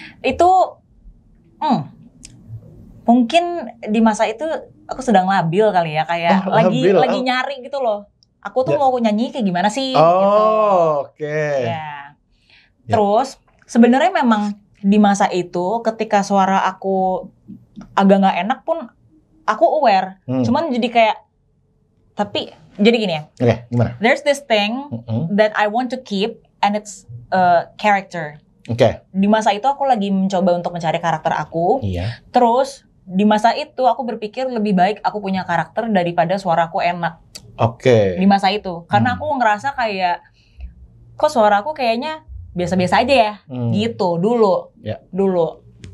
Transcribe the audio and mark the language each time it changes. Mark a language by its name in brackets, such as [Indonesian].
[Indonesian] Itu mungkin di masa itu aku sedang labil kali ya, kayak lagi nyari gitu loh. Aku tuh mau nyanyi kayak gimana sih? Gitu. Oke. Ya. Terus sebenarnya memang di masa itu ketika suara aku agak nggak enak pun aku aware. Cuman jadi kayak jadi gini ya. Gimana? [English] There's this thing that I want to keep and it's character. [Indonesian] Di masa itu aku lagi mencoba untuk mencari karakter aku. Terus di masa itu aku berpikir lebih baik aku punya karakter daripada suaraku enak. Di masa itu, karena aku ngerasa kayak kok suaraku kayaknya biasa-biasa aja ya, gitu dulu. Dulu.